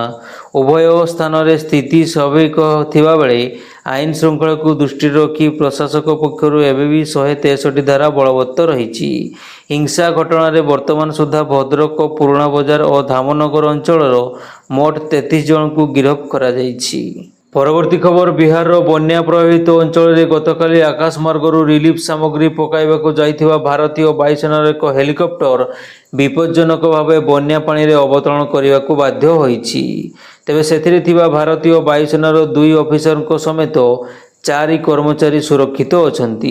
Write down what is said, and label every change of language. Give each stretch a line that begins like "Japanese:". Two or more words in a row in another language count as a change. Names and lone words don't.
Odia: ଉଭୟ ସ୍ଥାନରେ ସ୍ଥିତି ସ୍ୱାଭାବିକ ଥିବା ବେଳେ ଆଇନ ଶୃଙ୍ଖଳାକୁ ଦୃଷ୍ଟି ରଖି ପ୍ରଶାସକ ପକ୍ଷରୁ ଏବେବି 163 ଧାରା ବଳବତ୍ତର ରହି। ହିଂସା ଘଟଣାରେ ବର୍ତ୍ତମାନ ସୁଦ୍ଧା ଭଦ୍ରକ ପୁରୁଣା ବଜାର ଓ ଧାମନଗର ଅଞ୍ଚଳ ମୋଟ 33 ଜଣଙ୍କୁ ଗିରଫ କରାଯାଇଛି। ପରବର୍ତ୍ତୀ ଖବର ବିହାରର ବନ୍ୟା ପ୍ରଭାବିତ ଅଞ୍ଚଳରେ ଗତକାଲି ଆକାଶମାର୍ଗରୁ ରିଲିଫ୍ ସାମଗ୍ରୀ ପକାଇବାକୁ ଯାଇଥିବା ଭାରତୀୟ ବାୟୁସେନାର ଏକ ହେଲିକପ୍ଟର ବିପଜ୍ଜନକ ଭାବେ ବନ୍ୟା ପାଣିରେ ଅବତରଣ କରିବାକୁ ବାଧ୍ୟ ହୋଇଛି। ତେବେ ସେଥିରେ ଥିବା ଭାରତୀୟ ବାୟୁସେନାର 2 ଅଫିସରଙ୍କ ସମେତ 4 କର୍ମଚାରୀ ସୁରକ୍ଷିତ ଅଛନ୍ତି।